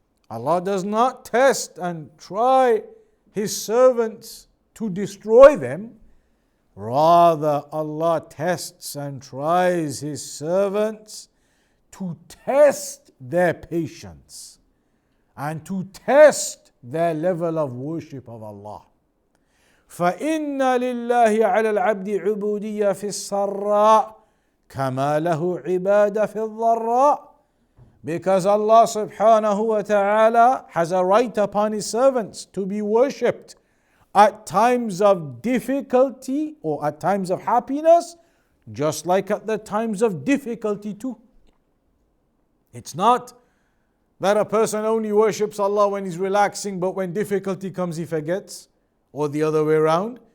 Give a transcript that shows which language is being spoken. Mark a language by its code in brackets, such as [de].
[en] Allah does not test and try His servants to destroy them. Rather, Allah tests and tries His servants to test their patience and to test their level of worship of Allah. [ar] فإن لله على العبد عبودية في السراء كما له عبادة في الضراء. [en] Because Allah subhanahu wa ta'ala has a right upon His servants to be worshipped at times of difficulty or at times of happiness, just like at the times of difficulty too. It's not that a person only worships Allah when he's relaxing, but when difficulty comes he forgets, or the other way around.